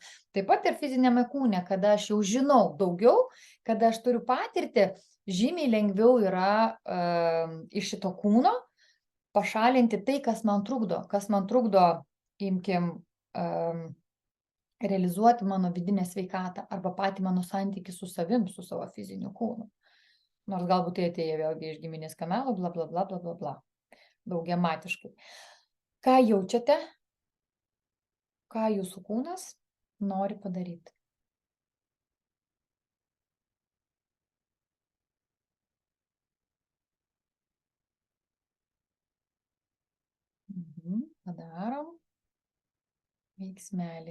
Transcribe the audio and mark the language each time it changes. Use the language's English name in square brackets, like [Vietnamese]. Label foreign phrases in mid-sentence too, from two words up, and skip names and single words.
[Lithuanian] Taip pat ir fizinėme kūne, kada aš jau žinau daugiau, kada aš turiu patirtį, žymiai lengviau yra iš šito kūno pašalinti tai, kas man trukdo, imkim, realizuoti mano vidinę sveikatą arba patį mano santykį su savim, su savo fiziniu kūnu. Nors galbūt tai atėjo vėlgi iš giminės kamelo, bla, bla, bla, bla, bla, bla. Daugiamatiškai. Ką jaučiate? Ką jūsų kūnas nori padaryti? Padarom veiksmelį.